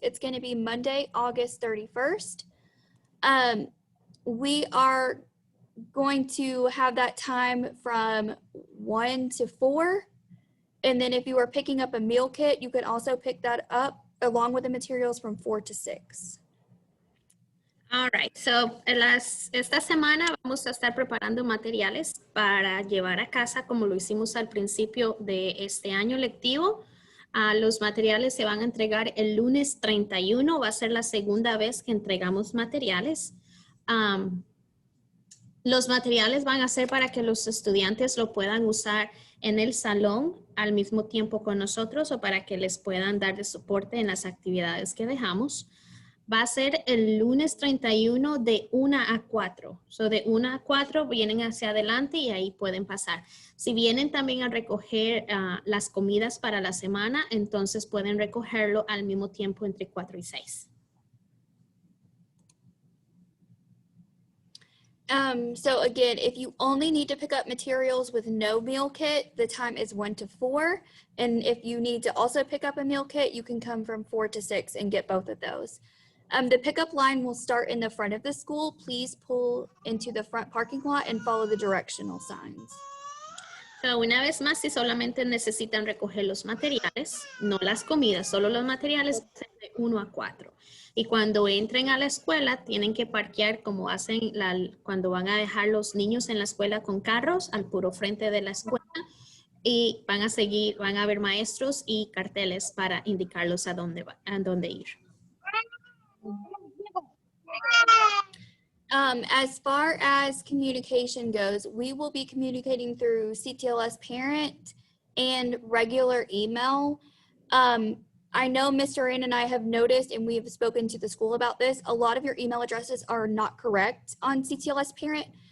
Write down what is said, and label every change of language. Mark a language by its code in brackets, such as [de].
[en] It's gonna be Monday, August 31st. We are going to have that time from 1 to 4. And then if you are picking up a meal kit, you can also pick that up along with the materials from 4 to 6. All right, so [es] esta semana vamos a estar preparando materiales para llevar a casa como lo hicimos al principio de este año lectivo. Los materiales se van a entregar el lunes 31, va a ser la segunda vez que entregamos materiales. Los materiales van a ser para que los estudiantes lo puedan usar en el salón al mismo tiempo con nosotros o para que les puedan dar de soporte en las actividades que dejamos. Va a ser el lunes 31 de 1 a 4. So de 1 a 4 vienen hacia adelante y ahí pueden pasar. Si vienen también a recoger las comidas para la semana, entonces pueden recogerlo al mismo tiempo entre 4 y 6. [en] So again, if you only need to pick up materials with no meal kit, the time is 1 to 4. And if you need to also pick up a meal kit, you can come from 4 to 6 and get both of those. The pickup line will start in the front of the school. Please pull into the front parking lot and follow the directional signs. [es] So, una vez más, si solamente necesitan recoger los materiales, no las comidas, solo los materiales, de 1 a 4. Y cuando entren a la escuela, tienen que parquear como hacen cuando van a dejar los niños en la escuela con carros al puro frente de la escuela. Y van a haber maestros y carteles para indicarlos a dónde ir. [en] As far as communication goes, we will be communicating through CTLS Parent and regular email. I know Mr. Rand and I have noticed, and we have spoken to the school about this, a lot of your email addresses are not correct on CTLS Parent.